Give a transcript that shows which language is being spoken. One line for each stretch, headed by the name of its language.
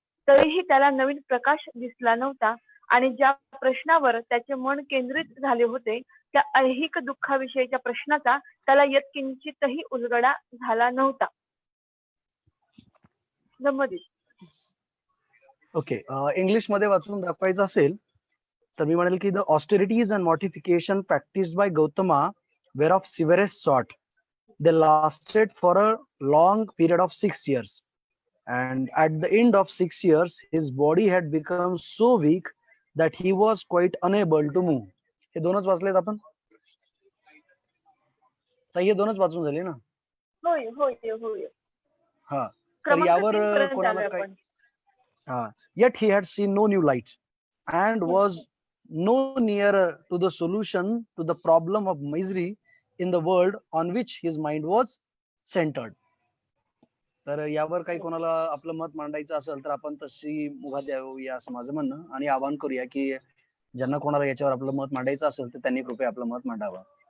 Marathi: तरीही त्याला नवीन प्रकाश दिसला नव्हता आणि ज्या प्रश्नावर त्याचे मन केंद्रित झाले होते त्या ऐहिक दुःखाविषयीच्या प्रश्नाचा त्याला यत्किंचितही उलगडा झाला नव्हता. ओके. इंग्लिश मध्ये वाचून दाखवायचं असेल तर मी म्हणेल की
English: The austerities and modification practised by Gautama were of severest sort. They lasted for a long period of 6 years. And at the end of 6 years, his body had become so weak that he was quite unable to move.
Marathi: हे दोनच वाचलेत आपण? तर हे दोनच वाचून झाले ना? होय होय होय. हा. तर यावर कोणाला काय? हा.
English: Yet he had seen no new light and was no nearer to the solution to the problem of misery in the world on which his mind was centered.
Marathi: तर यावर काही कोणाला आपलं मत मांडायचं असेल तर आपण तशी मुभा द्यावी असं माझं म्हणणं आणि आवाहन करूया की ज्यांना कोणाला याच्यावर आपलं मत मांडायचं असेल तर त्यांनी कृपया आपलं मत मांडावं.